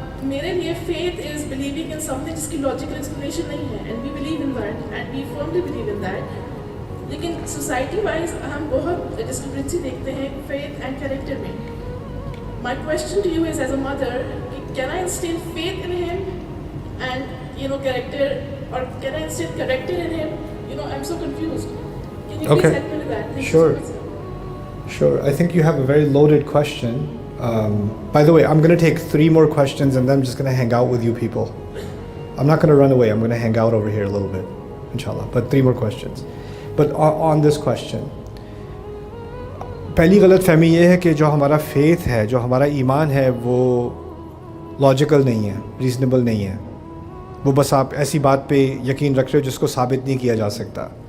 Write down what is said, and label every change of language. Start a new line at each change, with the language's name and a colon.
Urdu: میرے لیے
English: faith is believing in something
Urdu: جس کی
English: logical explanation
Urdu: نہیں ہے,
English: and we believe in that, and we firmly believe in that.
Urdu: لیکن سوسائٹی وائز ہم بہت ڈسکرپنسی دیکھتے ہیں فیتھ اینڈ کریکٹر میں.
English: My question to you is as a mother, can I instil faith in him and character, اور can I instil character in him? I am so confused Okay. Sure. I think you have a very loaded question. By the way, I'm going to take 3 more questions and then I'm just going to hang out with you people. I'm not going to run away. I'm going to hang out over here a little bit, inshallah. But 3 more questions. But on this question,
Urdu: پہلی غلط فہمی یہ ہے کہ جو ہمارا faith ہے, جو ہمارا ایمان ہے, وہ لاجیکل نہیں ہے, ریزنیبل نہیں ہے. وہ بس آپ ایسی بات پہ یقین رکھ رہے ہو جس کو ثابت نہیں کیا جا سکتا.